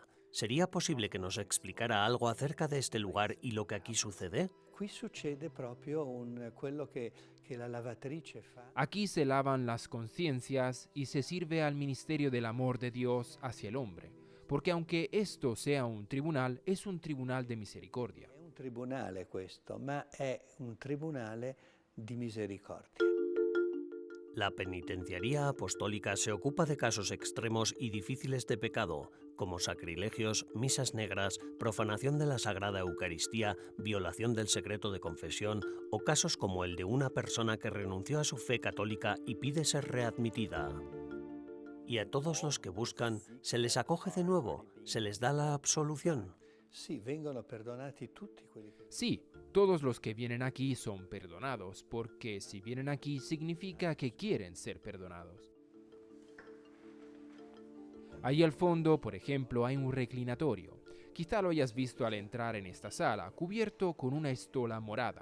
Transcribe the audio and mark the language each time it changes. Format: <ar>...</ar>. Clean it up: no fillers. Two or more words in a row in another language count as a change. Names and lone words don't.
<es>¿Sería posible que nos explicara algo acerca de este lugar y lo que aquí sucede? Aquí se lavan las conciencias y se sirve al ministerio del amor de Dios hacia el hombre, porque aunque esto sea un tribunal, es un tribunal de misericordia.</es> <it>È un tribunale questo, ma è un tribunale di misericordia.</it> <es>La penitenciaría apostólica se ocupa de casos extremos y difíciles de pecado, como sacrilegios, misas negras, profanación de la Sagrada Eucaristía, violación del secreto de confesión o casos como el de una persona que renunció a su fe católica y pide ser readmitida. Y a todos los que buscan, ¿se les acoge de nuevo? ¿Se les da la absolución?</es> <it>Sì, vengono perdonati tutti quelli che...</it> <es>Sí, todos los que vienen aquí son perdonados, porque si vienen aquí significa que quieren ser perdonados. Ahí al fondo, por ejemplo, hay un reclinatorio. Quizá lo hayas visto al entrar en esta sala, cubierto con una estola morada.</es>